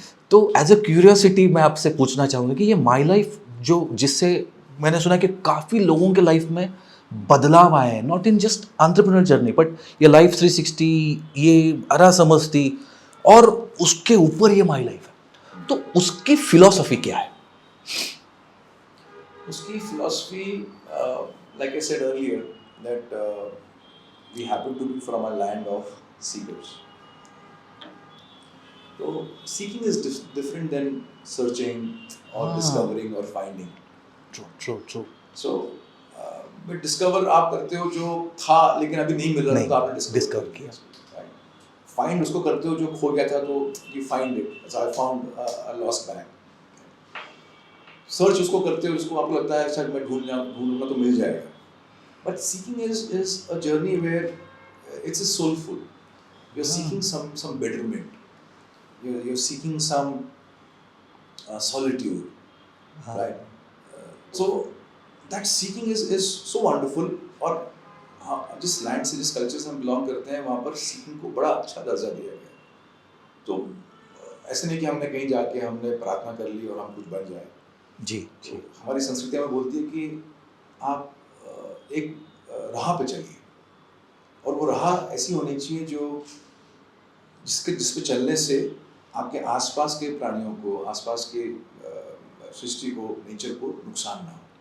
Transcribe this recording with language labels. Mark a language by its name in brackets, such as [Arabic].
[Hindi] तो as a curiosity मैं आपसे पूछना चाहूँगा कि ये माई लाइफ जो, जिससे मैंने सुना कि काफ़ी लोगों के लाइफ में बदलाव आए हैं, [English] not in just entrepreneur journey but [Hindi] ये लाइफ 360, ये अरा समझती, और उसके ऊपर ये माई लाइफ है। तो उसकी फिलॉसफी क्या है? [English] उसकी philosophy, like I said earlier, that we happen to be from a land of seekers. So seeking is different than searching or discovering or finding. True. So but [Hindi] discover आप करते हो जो था लेकिन अभी नहीं मिल रहा था, तो आपने discover किया। Find उसको करते हो जो खो गया था, तो [English] you find it. So I found a lost bag. [Hindi] Search उसको करते हो, उसको आपको लगता है शायद मैं ढूंढूंगा तो मिल जाएगा। [English] But seeking is a journey where it's a soulful. You're seeking some betterment. You're seeking some solitude, right? So that seeking is so wonderful. [Hindi] और जिस लैंड से, जिस कल्चर से हम बिलोंग करते हैं, वहाँ पर सीकिंग को बड़ा अच्छा दर्जा दिया गया है। तो ऐसे नहीं कि हमने कहीं जाके हमने प्रार्थना कर ली और हम कुछ बन जाए। जी। हमारी संस्कृति में बोलती है कि आप एक राह पे चलिए, और वो राह ऐसी होनी चाहिए जो जिस पे चलने से आपके आसपास के प्राणियों को, आसपास के सृष्टि को, नेचर को नुकसान ना हो।